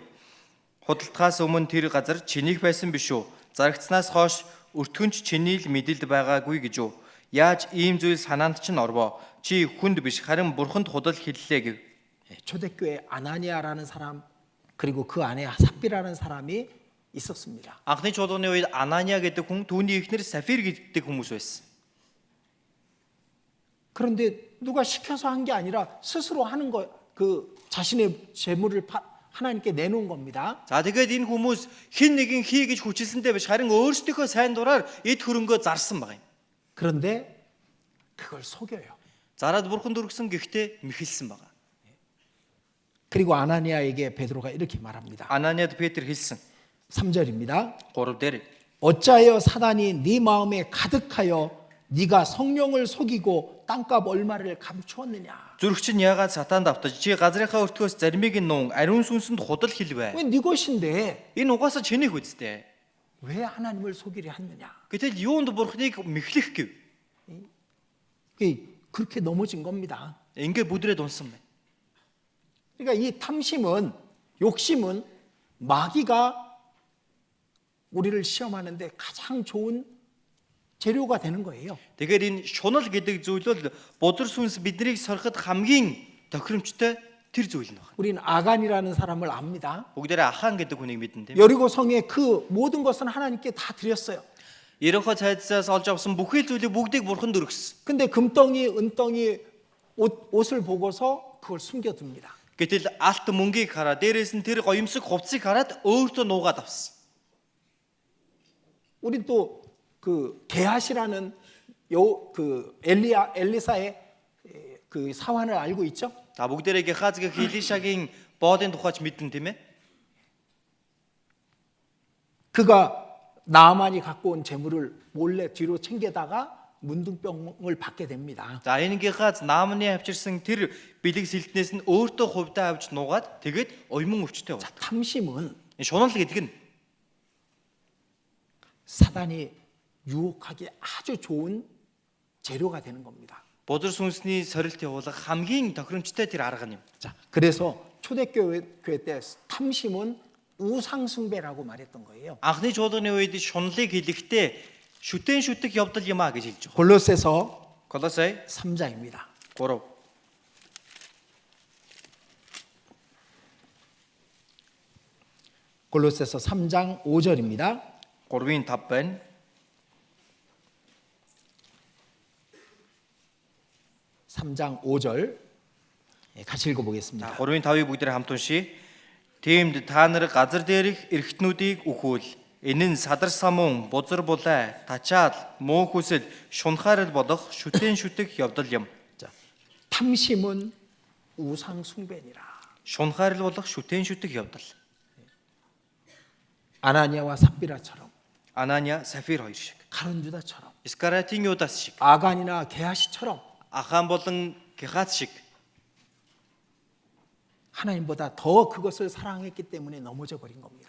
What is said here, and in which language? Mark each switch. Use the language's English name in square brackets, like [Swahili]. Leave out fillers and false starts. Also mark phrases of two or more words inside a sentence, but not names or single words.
[Mongolian] Худалдахаас өмнө тэр газар чинийх байсан биш үү? Зарагцнаас хойш өртгөнч чиний л мэдэлд байгаагүй гэж үү? Яаж ийм зүйл санаанд чинь орвоо? Чи хүнд биш харин бурханд худал хэллээ гэв. [Korean] 초대교회 아나니아라는 사람 그리고 그 안에 삽비라는 사람이 있었습니다. [Mongolian] Анхны чуулганы үед Ананя гэдэг хүн түүний эхнэр Сафир гэдэг хүмүүс байсан. [Korean] 그런데 누가 시켜서 한 게 아니라 스스로 하는 거 그 자신의 재물을 하나님께 내놓은 겁니다. [Mongolian] За тэгээд энэ хүмүүс хэн нэгэн хий гэж хүчилсэнтэй биш харин өөрсдийнхөө сайн дураар эд хөрөнгөө зарсан байна. [Korean] 그런데 그걸 속여요. [Mongolian] Зараад бурханд өргөсөн гэхдээ мэхэлсэн байна. [Korean] 그리고 아나니아에게 베드로가 이렇게 말합니다. [Mongolian] Ананяд Петр хэлсэн. [Korean] 3절입니다. [Mongolian] 3 дээр [Korean] 어찌하여 사단이 네 마음에 가득하여 네가 성령을 속이고 땅값 얼마를 감추었느냐? [Mongolian] зүрх чинь яагаад сатаанд автаж чи газрынхаа өртгөөс заримыг нь нуун ариун сүнсэнд худал хэлвэ. [Korean] 왜 네 것인데 [Mongolian] Энэ угаасаа чиний хүчтэй. [Korean] 왜 하나님을 속이려 했느냐? [Mongolian] Гэтэл юунд бурхныг мэхлэх гэв? [Korean] 그렇게 넘어진 겁니다. [Mongolian] Ингээ бүдрээд унсан байна. [Korean] 그러니까 이 탐심은, 욕심은 마귀가 우리를 시험하는데 가장 좋은 재료가 되는 거예요. [Mongolian] Тэгэхээр энэ шунал гэдэг зүйл бол бузар сүнс биднийг сороход хамгийн тохиромжтой тэр зүйл нь байна. [Korean] 우리는 아간이라는 사람을 압니다. [Mongolian] Бүгдээрээ Ахан гэдэг хүнийг мэднэ тийм. [Korean] 여리고 성에 그 모든 것은 하나님께 다 드렸어요. [Mongolian] Ерөнхий цайдсаас олж авсан бүхий зүйлийг бүгдийг бурханд өргөсөн. [Korean] 근데 금덩이, 은덩이 옷을 보고서 그걸 숨겨둡니다. [Mongolian] Гэтэл алт мөнгийг хараад дээрээс нь тэр гоёмсог хувцсыг хараад өөртөө нуугаад авсан. [Korean] 우린 또 그 게하시라는 엘리사의 그 사환을 알고 있죠? [Mongolian] Та бүгдээрээ Гехазгийн Илишагийн боодын тухайч мэднэ тийм ээ. [Korean] 그가 나아만이 갖고 온 재물을 몰래 뒤로 챙겨다가 문둥병을 받게 됩니다. [Mongolian] За энэ Гехаз Наамны авчирсан тэр бэлэг сэлтнээс нь өөртөө хувьдаа авч нуугаад тэгээд уйман өвчтэй байна. [Korean] 탐심은 [Mongolian] Энэ шунал гэдэг нь [Korean] 사단이 유혹하기 아주 좋은 재료가 되는 겁니다. [Mongolian] бузар сүнсний сорилт явуулах хамгийн тохиромжтой тэр арга юм. [Korean] 자, 그래서 초대교회 때 탐심은 우상숭배라고 말했던 거예요. [Mongolian] Анхны чуулганы үед шунлыг хэлэхдээ шүтэн шүтэг явдал юм а гэж хэлж байгаа. [Korean] 골로새서 [Mongolian] Колосай [Korean] 3장입니다. [Mongolian] 3. [Korean] 골로새서 3장 5절입니다. [Mongolian] 3-ын 5 байна. [Korean] 3장 5절 같이 [Mongolian] За [Korean] 읽어보겠습니다. [Mongolian] 3-ын 5-ыг бүгдээр хамт уншийе. Тиймд та нар газар дээрх эргэтнүүдийг үхвэл энэ нь садар самун, бузар булай, тачаал, муу хүсэл, шунхаарал болох шүтэн шүтэг явдал юм. [Korean] 자, 탐심은 우상숭배니라. [Mongolian] Шунхаарал болох шүтэн шүтэг явдал. [Korean] 아나니아와 삽비라처럼, [Mongolian] Ананя, Сафир хоёр шиг. [Korean] 가론유다처럼, [Mongolian] Искаратийн Юдас шиг. [Korean] 아간이나 게하시처럼 [Mongolian] Ахан болон Гехаз шиг. [Korean] 하나님보다 더 그것을 사랑했기 때문에 넘어져 버린 겁니다.